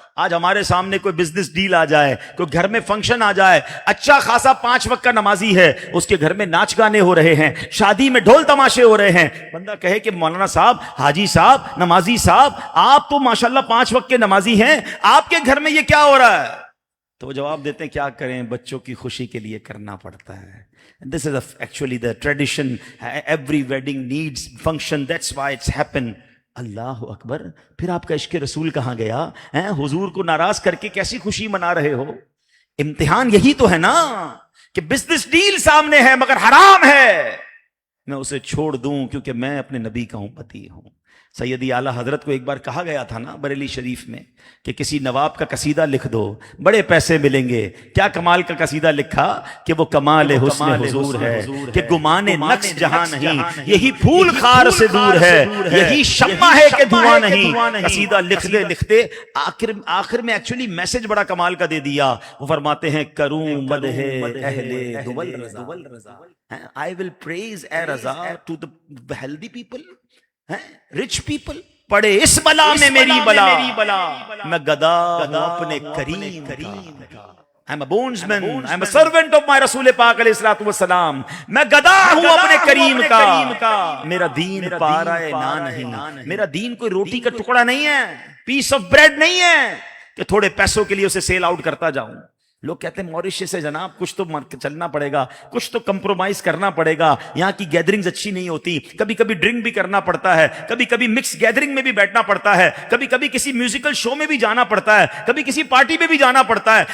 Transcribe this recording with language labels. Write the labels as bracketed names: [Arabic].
[Urdu] آج ہمارے سامنے کوئی بزنس ڈیل آ جائے, کوئی گھر میں فنکشن آ جائے, اچھا خاصا 5 وقت کا نمازی ہے, اس کے گھر میں ناچ گانے ہو رہے ہیں, شادی میں ڈھول تماشے ہو رہے ہیں, بندہ کہے کہ مولانا صاحب, حاجی صاحب, نمازی صاحب, آپ تو ماشاءاللہ 5 وقت کے نمازی ہیں, آپ کے گھر میں یہ کیا ہو رہا ہے؟ تو وہ جواب دیتے ہیں کیا کریں, بچوں کی خوشی کے لیے کرنا پڑتا ہے. [English] This is actually the tradition. Every wedding needs function. That's why it's happen. اللہ اکبر. [Urdu] پھر آپ کا عشق رسول کہاں گیا؟ حضور کو ناراض کر کے کیسی خوشی منا رہے ہو؟ امتحان یہی تو ہے نا کہ بزنس ڈیل سامنے ہے مگر حرام ہے, میں اسے چھوڑ دوں کیونکہ میں اپنے نبی کا امتی ہوں. سیدی اعلیٰ حضرت کو ایک بار کہا گیا تھا نا بریلی شریف میں کہ کسی نواب کا قصیدہ لکھ دو, بڑے پیسے ملیں گے. کیا کمال کا قصیدہ لکھا کہ وہ کمال حسن حضور ہے کہ گمان نقص جہاں نہیں, یہی پھول خار سے دور ہے, یہی شمع ہے کہ دھواں نہیں. قصیدہ لکھتے آخر میں ایکچولی میسج بڑا کمال کا دے دیا. وہ فرماتے ہیں کروں مدح اہل دول رضا, [English] I will praise [Urdu] a Raza [English] to the healthy people, rich people. [Urdu] پڑے اس بلا میں میری بلا, میں گدا ہوں اپنے کریم کا. [English] I'm a bondsman, I'm a servant of my رسول پاک علیہ الصلوۃ والسلام. [Urdu] میں گدا ہوں اپنے کریم کا. میرا دین پارائے نان نہیں, میرا دین کوئی روٹی کا ٹکڑا نہیں ہے, [English] piece of bread [Urdu] نہیں ہے کہ تھوڑے پیسوں کے لیے اسے سیل آؤٹ کرتا جاؤں. لوگ کہتے ہیں موریشس سے جناب کچھ تو چلنا پڑے گا, کچھ تو کمپرومائز کرنا پڑے گا, یہاں کی گیدرنگز اچھی نہیں ہوتی, کبھی کبھی ڈرنک بھی کرنا پڑتا ہے, کبھی کبھی مکس گیدرنگ میں بھی بیٹھنا پڑتا ہے, کبھی کبھی کسی میوزیکل شو میں بھی جانا پڑتا ہے, کبھی کسی پارٹی میں بھی جانا پڑتا ہے.